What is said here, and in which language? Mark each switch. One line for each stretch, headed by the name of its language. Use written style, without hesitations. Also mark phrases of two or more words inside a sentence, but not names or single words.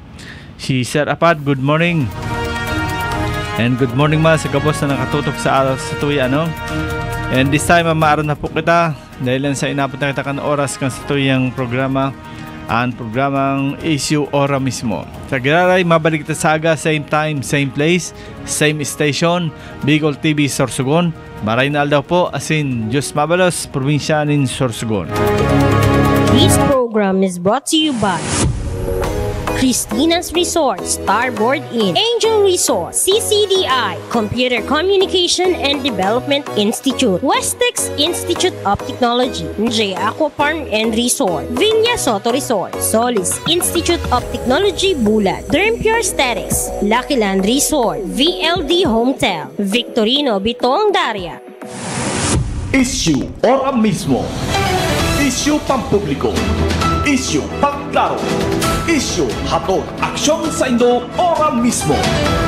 Bikol: Si Sir Apad,
English: good morning. And good morning
Bikol: ma sa kabos na nakatutok sa tuya
English: And this time
Bikol: maaron na po kita dahil lang sa inabot na kita kan oras kan sa tuyang programa, ang programang Issue Ora mismo. Sa Giraray, mabalik kita sa aga,
English: same time, same place, same station, Bicol TV Sorsogon.
Bikol: Maray na aldaw po, asin Diyos Mabalos, probinsya nin Sorsogon.
English: This program is brought to you by Christina's Resort, Starboard Inn, Angel Resort, CCDI, Computer Communication and Development Institute, Westex Institute of Technology, J Aqua Farm and Resort, Vinya Soto Resort, Solis Institute of Technology Bulat, Derm Pure Aesthetics, Lucky Land Resort, VLD Hometel, Victorino Bitong Daria.
Bikol: Issue Ora mismo. Issue pampubliko. Issue pagklaro. Issue hatod aksyon sa Indo Ora mismo.